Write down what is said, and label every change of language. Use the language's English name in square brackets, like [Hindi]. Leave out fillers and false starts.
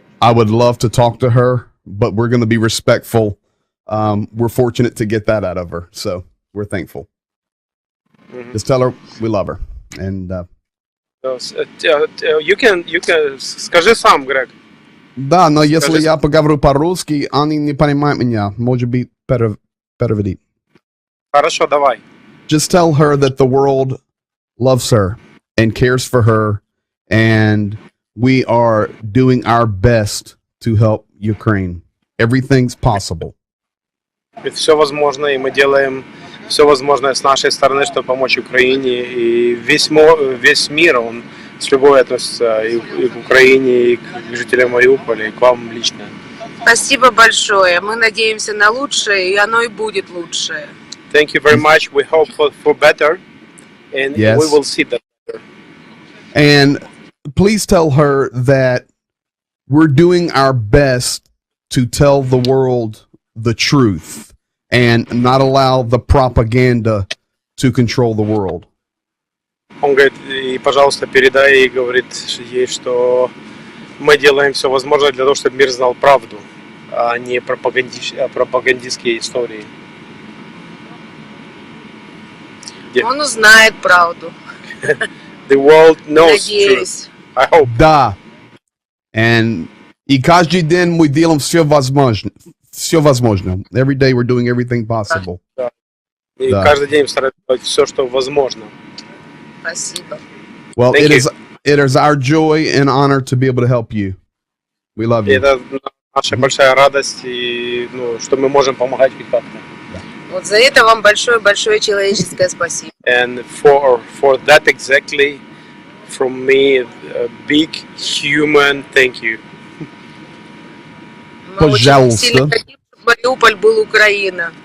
[English] I would love to talk to her, but we're going to be respectful. We're fortunate to get that out of her, so we're thankful. Just tell her we love her. And you can [Russian] скажи сам, [English] Greg. [Russian] Да, но если Скажи- я поговорю по-русски, они не понимают меня. Может быть, переведи. Хорошо, давай. [English] Just tell her that the world loves her and cares for her, and we are doing our best to help Ukraine. Everything's possible. [Russian] Ведь все возможно, и мы делаем все возможное с нашей стороны, чтобы помочь Украине. И весь мир, он с любовью относится и к Украине, и к жителям Мариуполя, и к вам лично. Спасибо большое. Мы надеемся на лучшее, и оно и будет лучшее. [English] Thank you very much. We hope for better, and Yes. we will see that better. And please tell her that we're doing our best to tell the world the truth and not allow the propaganda to control the world. [Russian] Он говорит, и, пожалуйста, передай ей, говорит ей, что мы делаем все возможное для того, чтобы мир знал правду, а не пропагандистские истории. Он узнает правду. [English] The world knows truth. [Russian] Надеюсь. [English] I hope. [Russian] Да. И каждый день мы делаем все возможное. Все возможно. [English] Every day we're doing everything possible. [Russian] И Да. каждый день стараемся делать все, что возможно. Спасибо. [English] Well, Thank it is our joy and honor to be able to help you. We love [Russian] И [English] you. [Russian] это наша большая радость, и, что мы можем помогать хоть как-то. Вот за это вам большое-большое человеческое спасибо. [English] And for that exactly, from me, a big human thank you. [Russian] Мы очень Пожалуйста. сильно хотим, чтобы Мариуполь был Украина.